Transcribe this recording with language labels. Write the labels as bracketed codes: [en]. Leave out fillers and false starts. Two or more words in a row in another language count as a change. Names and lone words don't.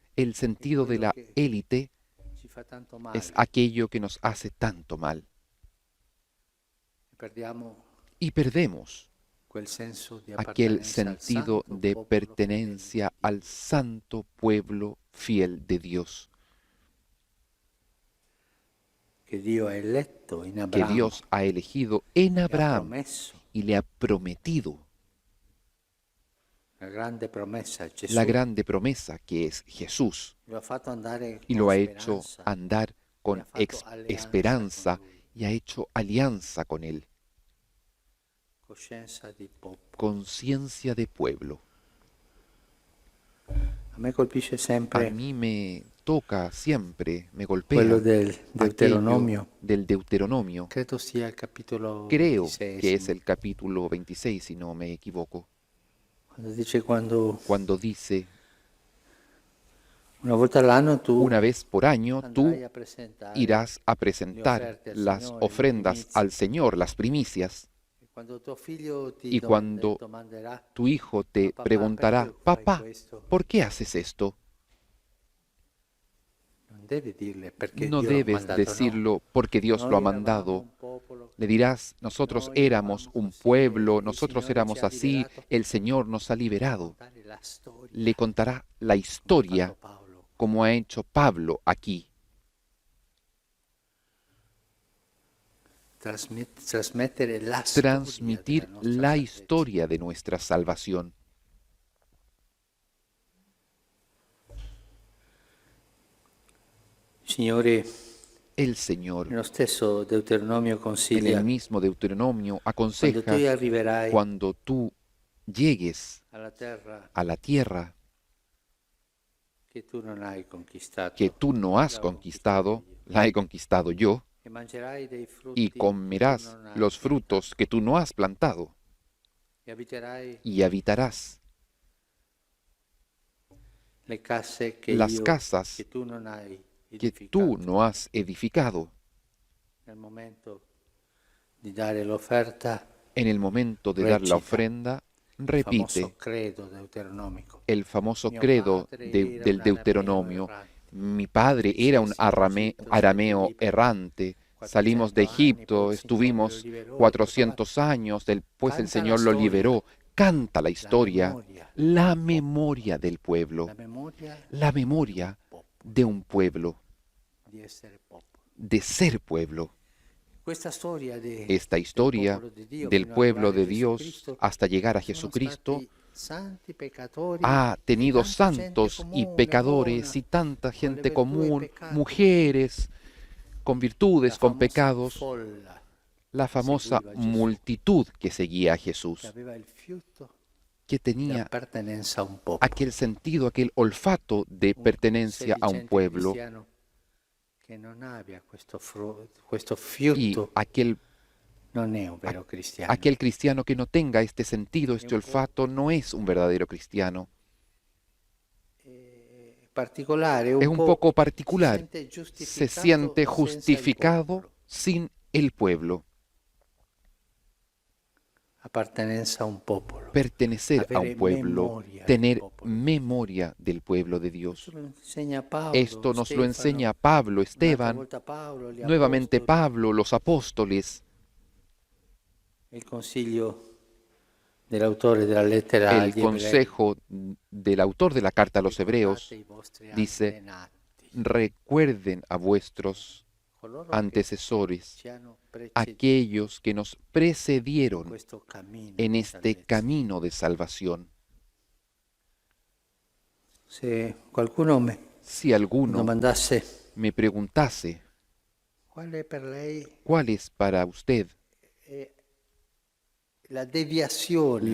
[es] El sentido de la élite es aquello que nos hace tanto mal. Y perdemos aquel sentido de pertenencia al santo pueblo fiel de Dios, [it] que Dio ha eletto in [es] que [it] Abramo [es] Dios ha elegido en [it] e ha [es] Abraham [it] promesso, [es] y le ha prometido [it] la grande promessa, Gesù, [es] la grande promesa que es Jesús, [it] lo ha fatto andare [es] y con lo ha hecho [it] speranza, [es] andar con [it] ha fatto alleanza [es] esperanza [it] con lui, [es] y ha hecho alianza con Él, [it] coscienza di popolo. [es] conciencia de pueblo. [it] A me colpisce [es] A [it] sempre [es] mí me toca siempre, me [it] quello [es] golpea [it] del Deuteronomio, [es] aquello del Deuteronomio. [it] credo sia il capitolo [es] Creo que es 26, el capítulo 26, si no me equivoco, [it] quando dice [es] cuando dice, [it] una volta all'anno tu [es] una vez por año tú [it] andrai a presentare [es] irás a [it] le [es] presentar [it] offerte al [es] las [it] Signore, le [es] ofrendas [it] primizie. [es] al Señor, las primicias, [it] E quando tuo figlio ti [es] y cuando [it] domanderà, [es] tu hijo te [it] "Ma papà, [es] preguntará, [it] perché fai [es] papá, [it] questo?", [es] ¿por qué haces esto? [it] non devi dirle perché [es] No [it] Dio l'ha [es] debes [it] mandato, no. [es] decirlo porque Dios lo ha [it] Noi eravamo [es] mandado. [it] un popolo, [es] Le dirás, nosotros [it] noi [es] éramos [it] eravamo [es] un [it] così, [es] pueblo, [it] il [es] nosotros [it] Signore ci [es] éramos [it] ha [es] así, [it] liberato. [es] el Señor nos ha liberado. [it] Contare la storia, [es] Le contará la [it] come ha [es] historia [it] fatto Paolo. [es] como ha hecho Pablo aquí. [it] Trasmettere la [es] Transmitir [it] storia della nostra [es] la [it] salvezza. [es] historia de nuestra salvación. [it] Signore, [es] El Señor, [it] nello stesso Deuteronomio [es] en [it] consiglia, [es] el mismo Deuteronomio, [it] quando tu [es] aconseja, [it] arriverai [es] cuando tú llegues [it] alla terra [es] a la tierra [it] che tu non hai conquistato, [es] que tú no has [it] la ho [es] conquistado, [it] conquistata io, [es] la he conquistado yo, [it] e mangerai dei frutti [es] y [it] che tu [es] comerás [it] non hai [es] los [it] piantato, [es] frutos que tú no has plantado, [it] e abiterai [es] y habitarás [it] le case che [es] las [it] io, [es] casas [it] che tu non hai [es] que [it] edificato. [es] tú no has edificado. [it] Nel momento di dare l'offerta, [es] En el momento de dar la [it] recita [es] ofrenda, [it] il [es] repite [it] famoso credo deuteronomico. [es] el famoso [it] Mio [es] credo [it] padre era [es] del [it] un [es] arameo Deuteronomio. [it] errante. [es] Mi padre era un arameo errante. Salimos de [it] 400 anni, [es] Egipto, [it] poi il Signore lo [es] estuvimos [it] liberò, [es] 400 años, después el [it] Canta la [es] Señor lo [it] storia, [es] liberó. Canta la historia, [it] memoria, [es] la memoria del pueblo, [it] la memoria [es] la memoria [it] popolo, [es] de un pueblo, [it] di essere popolo. [es] de ser pueblo. [it] Questa storia [es] Esta historia del pueblo de Dios hasta llegar a Jesucristo [it] santi peccatori, [es] ha tenido [it] e tanta gente [es] santos y [it] comune, [es] pecadores [it] buona, [es] y tanta [it] con le [es] gente [it] virtù e [es] común, [it] peccati. [es] mujeres con [it] La [es] virtudes, con [it] famosa [es] pecados, [it] folla [es] la famosa [it] seguiva Gesù, [es] multitud que seguía a [it] che [es] Jesús, [it] aveva il fiuto [es] que [it] di [es] tenía [it] appartenenza a un popolo. [es] aquel sentido, aquel olfato de [it] Un [es] pertenencia a un [it] sedicente [es] pueblo, [it] cristiano che non abbia questo [es] y [it] fiuto [es] aquel [it] non è un vero cristiano. [es] aquel cristiano que no tenga este sentido, este olfato, no es un verdadero cristiano. [it] Particolare, [es] Es un poco particular. [it] se [es] Se siente [it] senza il [es] justificado [it] popolo. [es] sin el pueblo. [it] Appartenenza a un popolo. [es] Pertenecer a [it] Avere [es] un pueblo, [it] memoria del [es] tener [it] popolo. [es] memoria del pueblo de Dios. [it] Questo lo insegna Paolo, [es] Esto nos lo [it] Stefano, [es] enseña Pablo, [it] un'altra [es] Esteban, [it] volta Paolo, gli [es] nuevamente [it] apostoli. [es] Pablo, los apóstoles, [it] Il consiglio dell'autore della lettera [es] el [it] agli ebrei. [es] consejo del autor de la carta a los hebreos. [it] Ricordate i vostri [es] dice, [it] antenati, [es] Recuerden a vuestros [it] coloro che [es] antecesores, [it] ci hanno preceduto [es] aquellos que nos [it] in [es] precedieron [it] questo cammino [es] en [it] di [es] este [it] salvezza. [es] camino de salvación. [it] Se qualcuno mi [es] Si alguno [it] domandasse [es] me preguntase, [it] qual è per lei [es] ¿cuál es para usted [it] la deviazione